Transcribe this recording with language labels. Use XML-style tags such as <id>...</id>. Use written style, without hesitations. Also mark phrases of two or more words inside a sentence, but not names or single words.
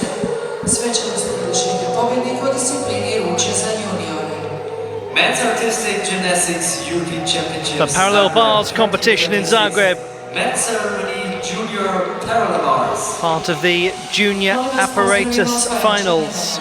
<hr>Svečanost proglašenja pobjednika u disciplini ruče za juniore.</hr> <en>Men's Artistic Gymnastics European Championships. The parallel bars competition in Zagreb. Men's Ceremony Junior Parallel Bars. Part of the junior apparatus finals.</en>